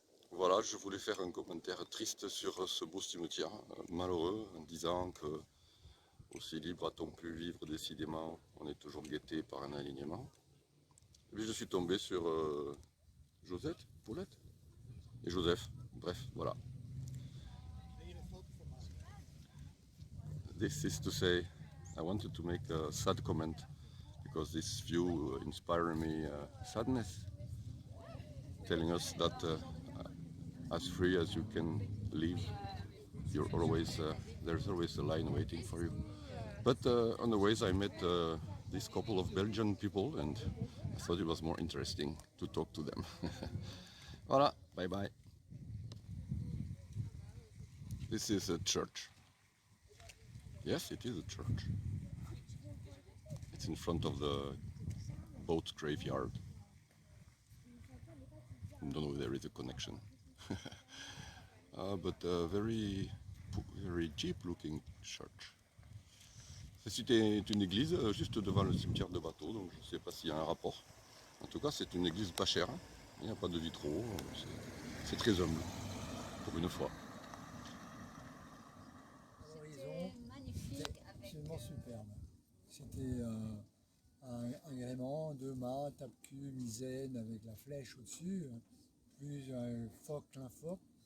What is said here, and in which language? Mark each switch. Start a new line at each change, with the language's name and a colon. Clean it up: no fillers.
French: Voilà, je voulais faire un commentaire triste sur ce beau cimetière, malheureux, en disant que aussi libre a-t-on pu vivre décidément, on est toujours guetté par un alignement. Et puis je suis tombé sur Josette, Paulette et Joseph. Bref, voilà.
English: This is to say, I wanted to make a sad comment because this view inspired me sadness, telling us that as free as you can live, you're always there's always a line waiting for you. But on the ways I met this couple of Belgian people, and I thought it was more interesting to talk to them.
French: Voilà,
English: bye bye. This is a church. Yes, it is a church. It's in front of the boat graveyard. I don't know if there is a connection. But a very cheap looking church.
French: C'était une église juste devant le cimetière de bateaux, donc je ne sais pas s'il y a un rapport. En tout cas, c'est une église pas chère. Il n'y a pas de vitraux. C'est très humble, pour une fois. L'horizon était absolument superbe. C'était un gréement, 2 mâts, tape-cul, misaine avec la flèche au-dessus, plus un phoque, l'infoque.